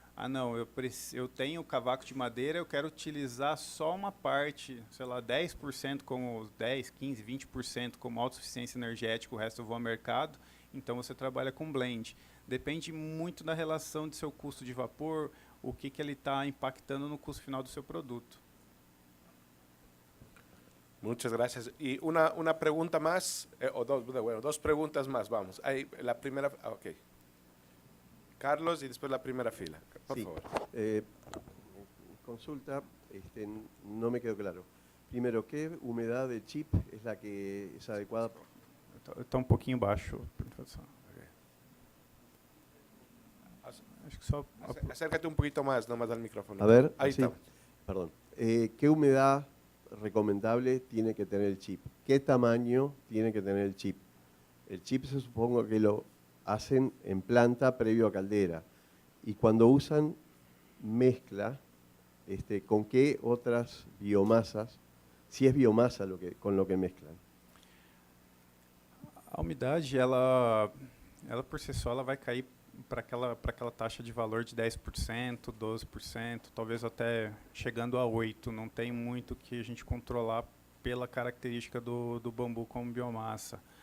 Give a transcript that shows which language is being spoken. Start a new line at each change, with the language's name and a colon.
Portuguese: Não, eu tenho cavaco de madeira, eu quero utilizar só uma parte, sei lá, 10% como 10, 15, 20% como autossuficiência energética, o resto eu vou ao mercado, então você trabalha com blend. Depende muito da relação de seu custo de vapor, o que ele está impactando no custo final do seu produto.
Spanish: Muchas gracias. Y una pregunta más, o dos preguntas más, vamos. Ahí, la primera, ok. Carlos y después la primera fila, por favor. Consulta, no me quedó claro. Primero, ¿qué humedad del chip es la que es adecuada?
Portuguese: Está un pouquinho baixo. Acho que só...
Spanish: Acércate un poquito más, nomás al micrófono. A ver, ahí sí, estamos. Perdón. ¿Qué humedad recomendable tiene que tener el chip? ¿Qué tamaño tiene que tener el chip? El chip se supongo que lo hacen en planta previo a caldera. Y cuando usan mezcla, ¿con qué otras biomasas, si es biomasa con lo que mezclan?
Portuguese: A umidade, ela por si só, ela vai cair para aquela taxa de valor de 10%, 12%, talvez até chegando a 8%. Não tem muito que a gente controlar pela característica do bambu como biomassa.